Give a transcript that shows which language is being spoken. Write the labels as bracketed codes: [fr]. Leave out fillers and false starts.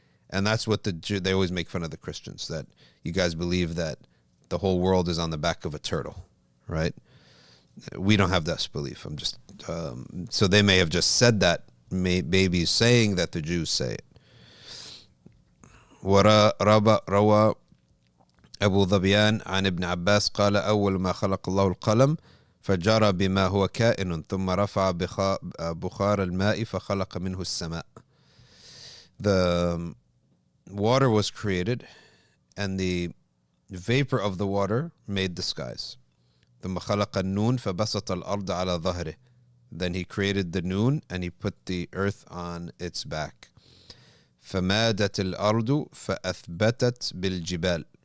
[en] And that's what they always make fun of the Christians, that you guys believe that the whole world is on the back of a turtle, right? We don't have this belief. I'm just so they may have just said that, maybe saying that the Jews say it. [ar] روى أبو ظبيان عن ابن عباس قال أول ما خلق الله القلم فجرى بما هو كائن ثم رفع بخار الماء فخلق منه السماء. [en] The water was created and the vapor of the water made the skies. [ar] ثم خلق النون فبسط الأرض على ظهره. [en] Then he created the noon and he put the earth on its back. [ar] فمادت الأرض فأثبتت بالجبال.